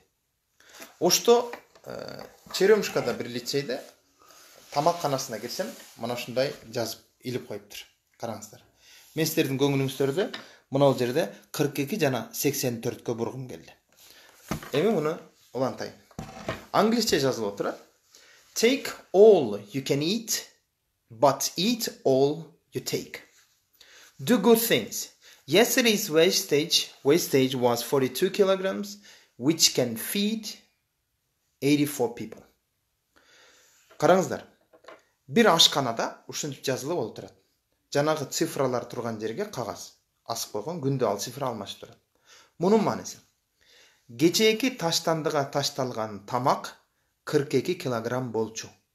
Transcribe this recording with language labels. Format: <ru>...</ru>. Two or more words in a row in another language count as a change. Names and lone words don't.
<ky>Ошто Черемушкада бир лицейде тамакканасына кирсем, мына ушундай жазып илип коюптур. Караңыздар. Мен силердин көңүлүңүздөрдү мына жерде 42 жана 84кө бургум келди. Эми муну улантайын. Англисче жазылып отурат.</ky> <en>Take all you can eat, but eat all you take. Do good things. Yesterday's wastage was 42 kilograms, which can feed 84 people.</en> <ky>Караңыздар. Бир ашканада ушинтип жазылып отурат. Жанагы цифралар турган жерге кагаз асып койгон, күндө ал цифра алмашып турат. Мунун мааниси: кечээки таштандыга ташталган тамак 42 килограмм болчу.</ky>